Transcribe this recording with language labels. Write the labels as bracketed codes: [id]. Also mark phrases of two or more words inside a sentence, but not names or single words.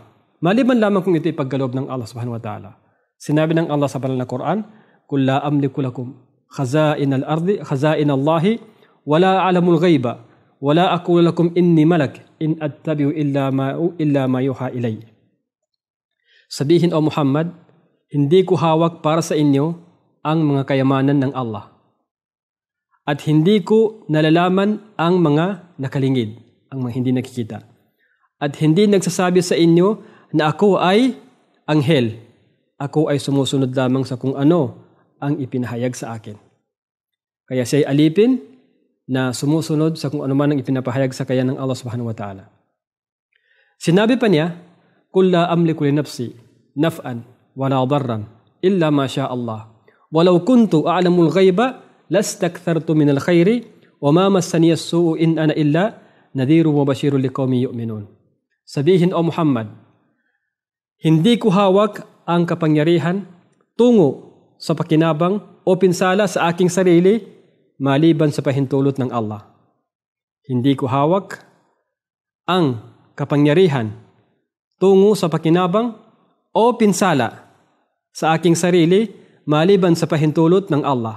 [tl] Maliban lamang kung ito ipagkaloob ng Allah [ar] سبحانه وتعالى. [tl] Sinabi ng Allah sa banal na Quran, [ar] "قل لا أملك لكم خزائن الأرض خزائن الله ولا أعلم الغيب ولا أقول لكم إني ملك إن أتبع إلا ما يوحى إلي." [tl] Sabihin o Muhammad, hindi ko hawak para sa inyo ang mga kayamanan ng Allah. At hindi ko nalalaman ang mga nakalingid, ang mga hindi nakikita. At hindi nagsasabi sa inyo na ako ay anghel. Ako ay sumusunod lamang sa kung ano ang ipinahayag sa akin. Kaya siya ay alipin na sumusunod sa kung ano man ang ipinapahayag sa kanya ng Allah [ar] سبحانه وتعالى. [tl] Sinabi pa niya, [ar] "قل لا أملك لنفسي نفعا ولا ضرا إلا ما شاء الله. ولو كنت أعلم الغيب لاستكثرت من الخير وما مسني السوء إن أنا إلا نذير وبشير لقوم يؤمنون. [tl] Sabihin, O Muhammad, hindi ko hawak ang kapangyarihan tungo sa pakinabang o pinsala sa aking sarili maliban sa pahintulot ng Allah. Hindi ko hawak ang kapangyarihan tungo sa pakinabang o pinsala sa aking sarili maliban sa pahintulot ng Allah.